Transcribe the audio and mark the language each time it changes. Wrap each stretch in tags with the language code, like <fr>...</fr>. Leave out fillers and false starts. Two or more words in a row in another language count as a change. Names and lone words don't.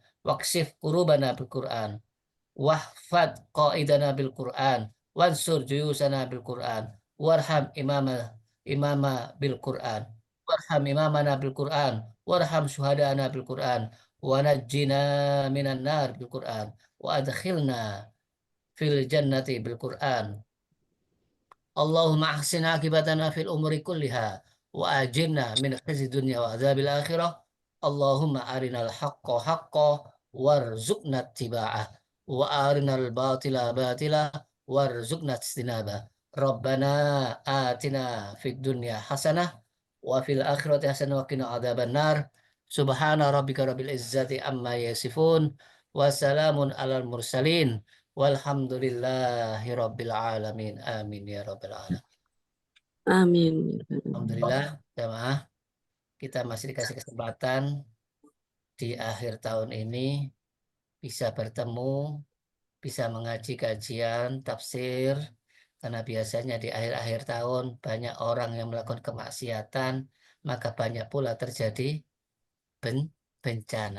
<ar>واشف قلوبنا بالقرآن، واحفظ قائدنا بالقرآن، وانصر جيوشنا بالقرآن، وارحم إمام بالقرآن، وارحم إمامنا بالقرآن، وارحم شهداءنا بالقرآن، ونجنا من النار بالقرآن، وأدخلنا في الجنة بالقرآن. اللهم أحسن عاقبتنا في الأمور كلها وأجرنا من خزي الدنيا وعذاب الآخرة. اللهم أرنا الحق حقا وارزقنا اتباعه وأرنا الباطل باطلا وارزقنا اجتنابه. ربنا آتنا في الدنيا حسنة وفي الآخرة حسنة وقنا عذاب النار. سبحان ربك رب العزة عما يصفون وسلام على المرسلين. والحمد لله رب العالمين. آمين يا رب العالمين. Amin.</ar> <id>Alhamdulillah, jamaah, kita masih dikasih kesempatan di akhir tahun ini bisa bertemu, bisa mengaji kajian, tafsir, karena biasanya di akhir-akhir tahun banyak orang yang melakukan kemaksiatan, maka banyak pula terjadi bencana.</id>